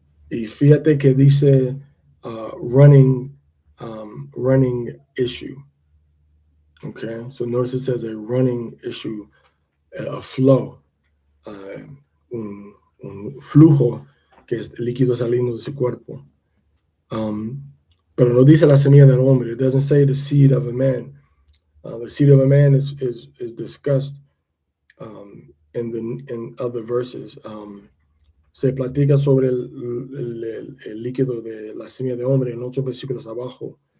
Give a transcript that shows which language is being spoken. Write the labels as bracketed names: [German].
[Spanish] Y fíjate que dice running issue. [English] Okay, so notice it says a running issue, a flow, [Spanish] un flujo que es líquido saliendo de su cuerpo. Pero no dice la semilla del hombre. [English] It doesn't say the seed of a man. The seed of a man is discussed in other verses. [Spanish] Se platica sobre el líquido de la semilla de hombre en otros versículos abajo.